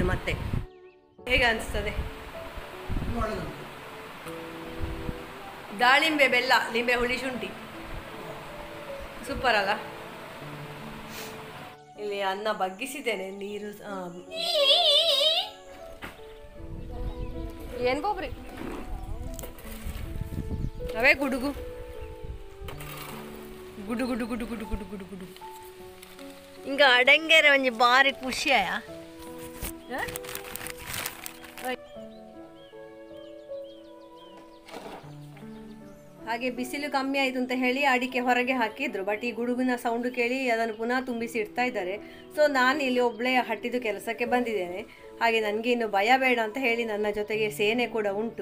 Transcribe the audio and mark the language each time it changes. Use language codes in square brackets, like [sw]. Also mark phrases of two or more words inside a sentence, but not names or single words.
[kn] ಮತ್ತೆ ಹೇಗೆ ಅನಿಸ್ತದೆ? ದಾಳಿಂಬೆ, ಬೆಲ್ಲ, ಲಿಂಬೆ ಹುಳಿ, ಶುಂಠಿ, ಸೂಪರ್ ಅಲ್ಲ? ಇಲ್ಲಿ ಅನ್ನ ಬಗ್ಗಿಸಿದ್ದೇನೆ, ನೀರು ಏನು ಬೋಬ್ರಿ ಅವೇ ಗುಡುಗು ಗುಡು ಗುಡು ಗುಡು ಗುಡು ಗುಡು ಗುಡು ಗುಡು ಹಿಂಗ [tcy] ಅಡಂಗೆರೆ ಒಂಜಿ ಬಾರಿ ಖುಷಿಯಾಯ. [kn] ಹಾಗೆ ಬಿಸಿಲು ಕಮ್ಮಿ ಆಯಿತು ಅಂತ ಹೇಳಿ ಅಡಿಕೆ ಹೊರಗೆ ಹಾಕಿದ್ರು, ಬಟ್ ಈ ಗುಡುಗಿನ ಸೌಂಡು ಕೇಳಿ ಅದನ್ನು ಪುನಃ ತುಂಬಿಸಿ ಇಡ್ತಾ ಇದ್ದಾರೆ. ಸೊ ನಾನು ಇಲ್ಲಿ ಒಬ್ಬಳೇ ಹಟ್ಟಿದ್ದು ಕೆಲಸಕ್ಕೆ ಬಂದಿದ್ದೇನೆ. ಹಾಗೆ ನನಗೆ ಇನ್ನು ಭಯ ಬೇಡ ಅಂತ ಹೇಳಿ ನನ್ನ ಜೊತೆಗೆ ಸೇನೆ ಕೂಡ ಉಂಟು.